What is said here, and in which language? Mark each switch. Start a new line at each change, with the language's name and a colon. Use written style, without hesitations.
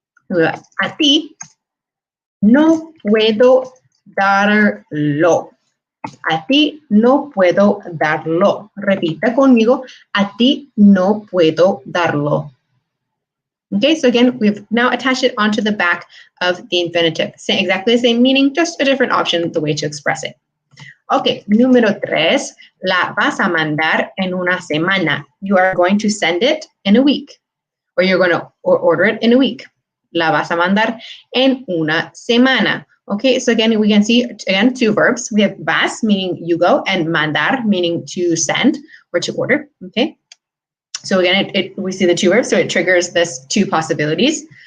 Spanish: A ti no puedo darlo. A ti no puedo darlo. Repita conmigo. A ti no puedo darlo.
English: Okay, so again, we've now attached it onto the back of the infinitive. Exactly the same meaning, just a different option, the way to express it.
Spanish: Okay, número tres, la vas a mandar en una semana.
English: You are going to send it in a week, or you're going to order it in a week.
Spanish: La vas a mandar en una semana.
English: Okay, so again, we can see, again, two verbs. We have vas, meaning you go, and mandar, meaning to send or to order, okay? So again, we see the two verbs, so it triggers this two possibilities.